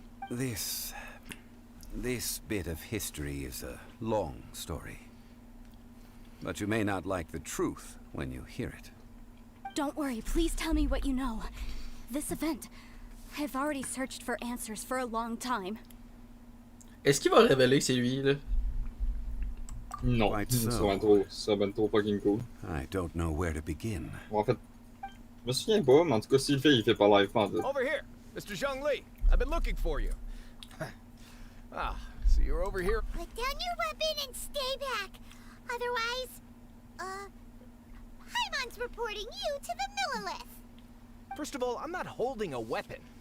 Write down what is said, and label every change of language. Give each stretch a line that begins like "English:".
English: This bit of history is a long story. But you may not like the truth when you hear it. Don't worry, please tell me what you know. This event, I've already searched for answers for a long time.
French: Est-ce qu'il va révéler que c'est lui, là? Non,
English: Quite
French: ça
English: so.
French: va être trop fucking cool.
English: I don't know where to begin.
French: Bon, en fait, je me souviens pas, mais en tout cas, s'il le fait, il fait pas live pendant.
English: Over here, Mr. Zhongli. I've been looking for you. Ah, so you're over here. Put down your weapon and stay back. Otherwise, Paimon's reporting you to the Millilith. First of all, I'm not holding a weapon.